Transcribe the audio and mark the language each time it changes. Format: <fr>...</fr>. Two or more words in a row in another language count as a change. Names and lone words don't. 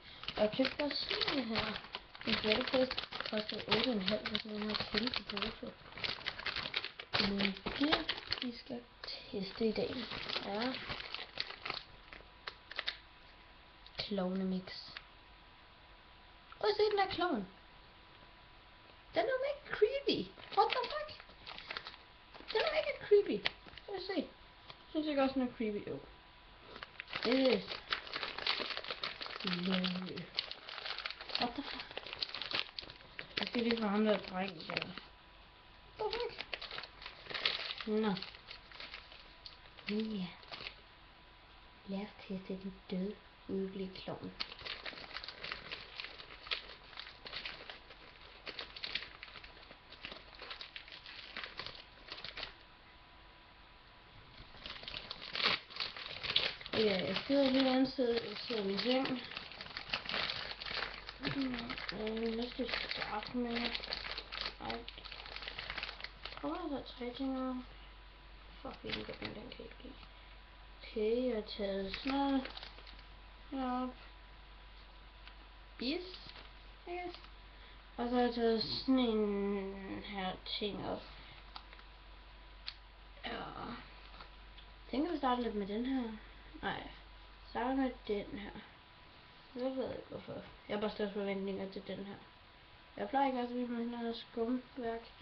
<da>Og jeg købte også sådan en her. En flattetest kostede 8,5 for sådan en her kæmpe pose. Men det vi skal teste i dag er klovnemix. Prøv at se den her klovn. Den er mega creepy.</da> <en>What the fuck?</en> <da>Den er mega creepy. Prøv at se. Synes jeg også, den er creepy. Jo. Det er lovely.</da> <en>What the fuck?</en> <da>Jeg skal lige få ham der dreng der.</da> <en>What the fuck?</en> <da>Nå. Ja. Lad os teste den døde, uhyggelige klovn. Ja, jeg sidder et helt andet sted. Jeg sidder i min seng. Hvad skal jeg starte med? Ej. Kommer der så 3 ting her? Fuck, jeg kan den kan ikke lide. Okay, jeg har taget sådan noget herop.</da> <en>Is, I guess.</en> <da>Og så har jeg taget sådan en her ting op. Ja. Jeg tænker, vi starter lidt med den her. Nej, starter med den her. Jeg ved ikke hvorfor. Jeg har bare større forventninger til den her. Jeg plejer ikke også at med den her skumværk.</da>